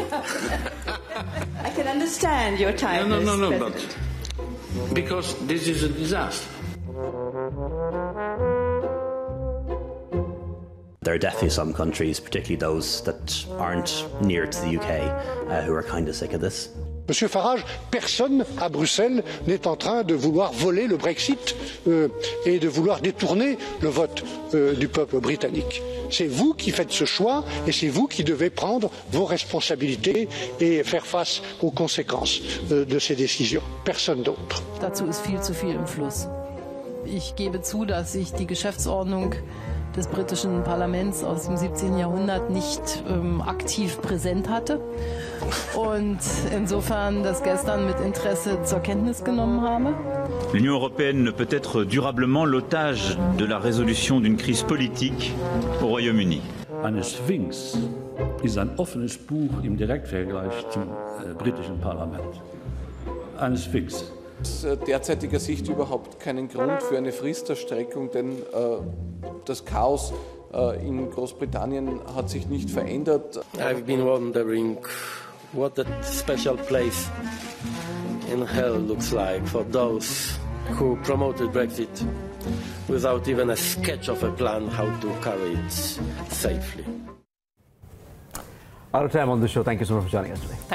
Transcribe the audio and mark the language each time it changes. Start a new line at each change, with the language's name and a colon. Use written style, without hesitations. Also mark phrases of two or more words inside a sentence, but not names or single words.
English: I can understand your tiredness. No, but because this is a disaster. There are definitely some countries, particularly those that aren't near to the UK, who are kind of sick of this.
French: Monsieur Farage, personne à Bruxelles n'est en train de vouloir voler le Brexit et de vouloir détourner le vote du peuple britannique. C'est vous qui faites ce choix et c'est vous qui devez prendre vos responsabilités et faire face aux conséquences de ces décisions. Personne d'autre.
German: Dazu ist viel zu viel im Fluss. Ich gebe zu, dass ich die Geschäftsordnung des britischen Parlaments aus dem 17. Jahrhundert nicht aktiv präsent hatte und insofern das gestern mit Interesse zur Kenntnis genommen habe.
French: L'Union européenne ne peut être durablement l'otage de la résolution d'une crise politique au Royaume-Uni.
German: Eine Sphinx ist ein offenes Buch im Direktvergleich zum britischen Parlament. Eine Sphinx. Aus derzeitiger Sicht überhaupt keinen Grund für eine Fristerstreckung, denn das Chaos in Großbritannien hat sich nicht verändert.
English: I've been wondering what that special place in hell looks like for those who promoted Brexit without even a sketch of a plan how to carry it safely. Out of time on the show. Thank you so much for joining us today.